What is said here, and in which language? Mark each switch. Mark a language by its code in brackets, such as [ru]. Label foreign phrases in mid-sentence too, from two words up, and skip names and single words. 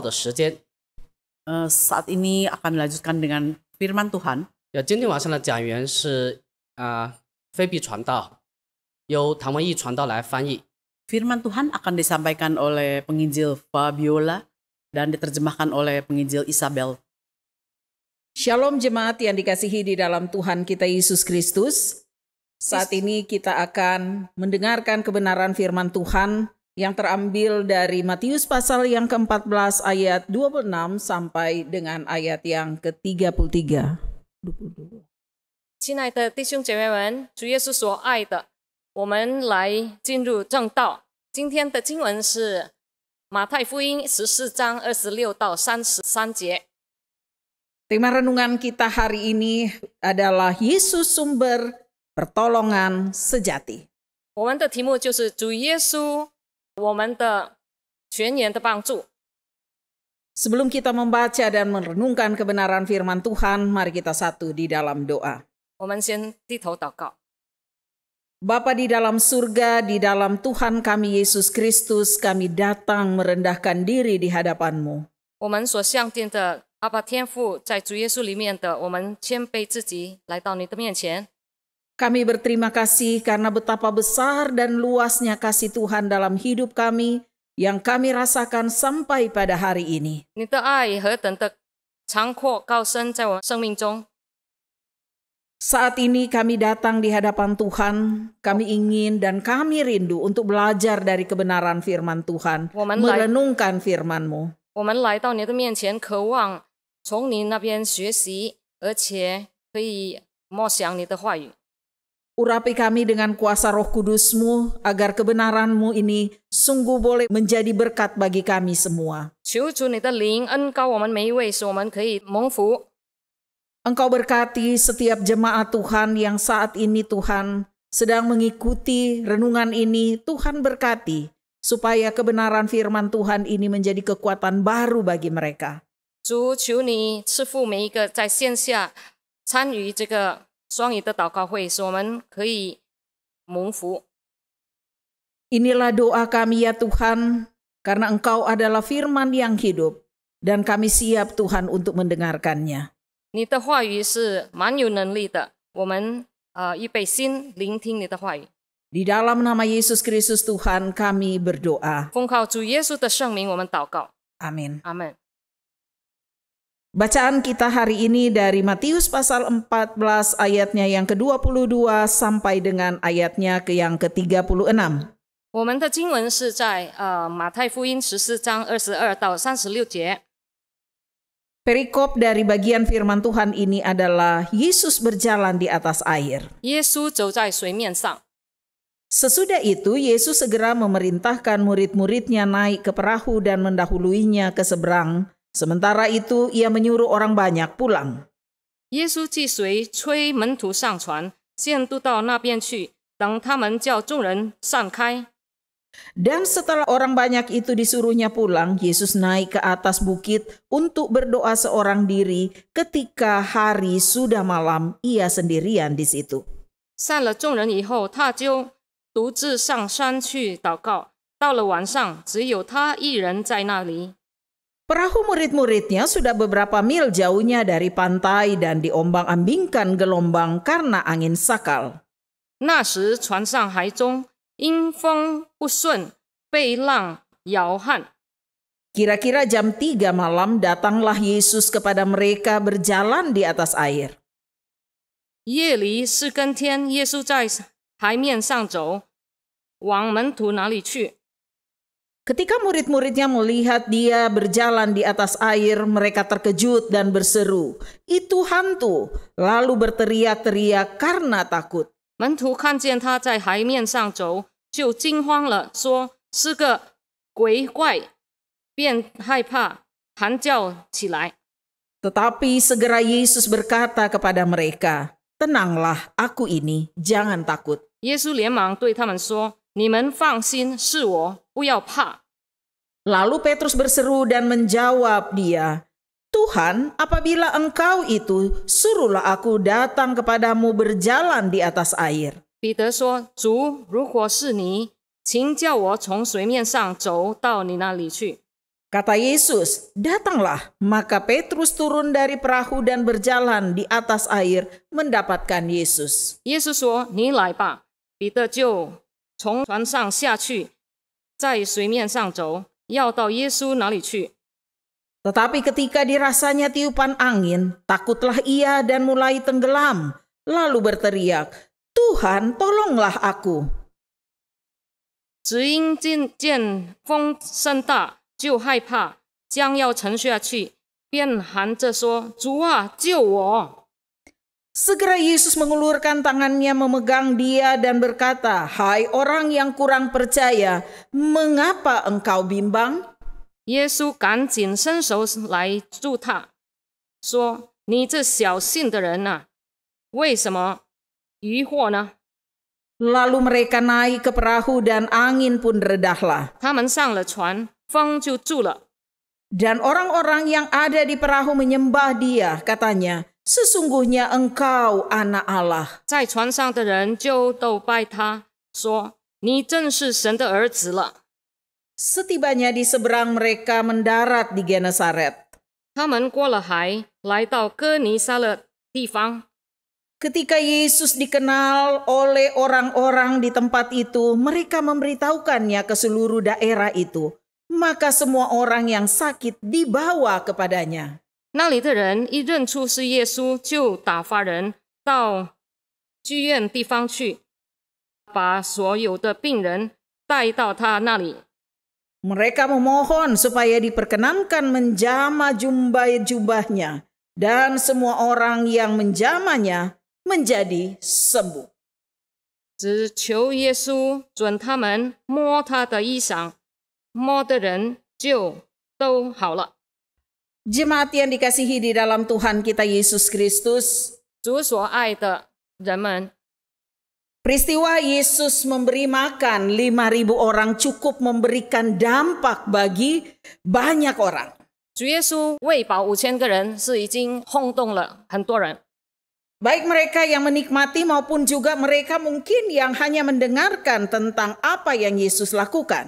[id] Saat ini akan dilanjutkan dengan firman Tuhan. [zh] 今天晚上的讲员是菲比传道，由唐文义传道来翻译。 [id] Firman Tuhan akan disampaikan oleh penginjil Fabiola dan diterjemahkan oleh penginjil Isabel. Shalom jemaat yang dikasihi di dalam Tuhan kita Yesus Kristus. Saat ini kita akan mendengarkan kebenaran firman Tuhan yang terambil dari Matius pasal yang ke-14 ayat 26 sampai dengan ayat yang ke-33. [zh] 亲爱的弟兄姐妹们，主耶稣所爱的，我们来进入正道。今天的经文是马太福音14章26到33节。 [id] Tema renungan kita hari ini adalah Yesus sumber pertolongan sejati. [zh] 我们的题目就是主耶稣，我们的全然的帮助。 [id] Sebelum kita membaca dan merenungkan kebenaran firman Tuhan, mari kita satu di dalam doa. [zh] 我们先低头祷告。 [id] Bapa di dalam surga, di dalam Tuhan kami Yesus Kristus, kami datang merendahkan diri di hadapan-Mu. [zh] 我们所相见的阿爸天父，在主耶稣里面的，我们谦卑自己来到你的面前。 [id] Kami berterima kasih karena betapa besar dan luasnya kasih Tuhan dalam hidup kami yang kami rasakan sampai pada hari ini. [zh] 你的爱何等的长阔高深，在我生命中。 [id] Saat ini kami datang di hadapan Tuhan, kami ingin dan kami rindu untuk belajar dari kebenaran firman Tuhan, merenungkan firman-Mu. [zh] 我们来到你的面前，渴望从你那边学习，而且可以默想你的话语。 [id] Urapi kami dengan kuasa Roh Kudus-Mu, agar kebenaran-Mu ini sungguh boleh menjadi berkat bagi kami semua. [zh] 求主你的灵恩膏我们每一位，使我们可以蒙福。 [id] Engkau berkati setiap jemaat Tuhan yang saat ini Tuhan sedang mengikuti renungan ini. Tuhan berkati supaya kebenaran firman Tuhan ini menjadi kekuatan baru bagi mereka. [zh] 主，求你赐福每一个在线下参与这个双语的祷告会，使我们可以蒙福。 [id] Inilah doa kami ya Tuhan, karena Engkau adalah firman yang hidup dan kami siap Tuhan untuk mendengarkannya. [zh] 你的话语是蛮有能力的，我们预备心聆听你的话语。 [id] Di dalam nama Yesus Kristus Tuhan kami berdoa. [zh] 奉靠主耶稣的圣名，我们祷告。 [id] Amin. [zh] 阿门。 [id] Bacaan kita hari ini dari Matius pasal 14 ayatnya yang ke-22 sampai dengan ayatnya yang ke-36. [zh] 我们的经文是在马太福音14章22到36节。 [id] Perikop dari bagian firman Tuhan ini adalah Yesus berjalan di atas air. [zh] 耶稣走在水面上。 [id] Sesudah itu Yesus segera memerintahkan murid-muridnya naik ke perahu dan mendahuluinya ke seberang. Sementara itu ia menyuruh orang banyak pulang. [zh] 耶稣既随催门徒上船，先渡到那边去，等他们叫众人散开。 [id] Dan setelah orang banyak itu disuruhnya pulang, Yesus naik ke atas bukit untuk berdoa seorang diri. Ketika hari sudah malam, ia sendirian di situ. [zh] 散了众人以后，他就独自上山去祷告。到了晚上，只有他一人在那里。 [id] Perahu murid-muridnya sudah beberapa mil jauhnya dari pantai dan diombang-ambingkan gelombang karena angin sakal. [zh] 那时船上海中因风不顺，被浪摇撼。 [id] Kira-kira jam 3 malam datanglah Yesus kepada mereka berjalan di atas air. [zh] 夜里4更天，耶稣在海面上走，往门徒那里去。 [id] Ketika murid-muridnya melihat dia berjalan di atas air, mereka terkejut dan berseru, "Itu hantu!" Lalu berteriak-teriak karena takut. [zh] 门徒看见他在海面上走，就惊慌了，说是个鬼怪，便害怕，喊叫起来。 [id] Tetapi segera Yesus berkata kepada mereka, "Tenanglah, aku ini, jangan takut." [zh] 耶稣连忙对他们说：“你们放心，是我，不要怕。” [id] Lalu Petrus berseru dan menjawab dia, "Tuhan, apabila Engkau itu, suruhlah aku datang kepadamu berjalan di atas air." [zh] 彼得说：“主，如果是你，请叫我从水面上走到你那里去。” [id] Kata Yesus, "Datanglah." Maka Petrus turun dari perahu dan berjalan di atas air mendapatkan Yesus. [zh] 耶稣说：“你来吧。” 彼得就从船上下去，在水面上走，要到耶稣那里去。 [id] Tetapi ketika dirasanya tiupan angin, takutlah ia dan mulai tenggelam. Lalu berteriak, "Tuhan, tolonglah aku." [zh] 只因见风甚大，就害怕，将要沉下去，便喊着说：“主啊，救我！” [id] Segera Yesus mengulurkan tangannya memegang dia dan berkata, "Hai orang yang kurang percaya, mengapa engkau bimbang?" [zh] 耶稣赶紧伸手来助他，说：“你这小信的人啊，为什么疑惑呢？” [id] Lalu mereka naik ke perahu dan angin pun redahlah. [zh] 他们上了船，风就住了。 [id] Dan orang-orang yang ada di perahu menyembah dia, katanya, "Sesungguhnya engkau anak Allah." [zh] 在船上的人就都拜他，说：“你真是神的儿子了。” [id] Setibanya di seberang mereka mendarat di Genesaret. [zh] 他们过了海，来到哥尼撒勒地方。 [id] Ketika Yesus dikenal oleh orang-orang di tempat itu, mereka memberitahukannya ke seluruh daerah itu. Maka semua orang yang sakit dibawa kepadanya. [zh] 那里的人一认出是耶稣，就打发人到剧院地方去，把所有的病人带到他那里。 [id] Mereka memohon supaya diperkenankan menjama jubahnya, dan semua orang yang menjamanya menjadi sembuh. [zh] 只求耶稣准他们摸他的衣裳，摸的人就都好了。 [id] Jemaat yang dikasihi di dalam Tuhan kita Yesus Kristus, [zh] 主所爱的人们， [id] peristiwa Yesus memberi makan 5.000 orang cukup memberikan dampak bagi banyak orang. [zh] 主耶稣喂饱5000个人，是已经轰动了很多人。 [id] Baik mereka yang menikmati maupun juga mereka mungkin yang hanya mendengarkan tentang apa yang Yesus lakukan.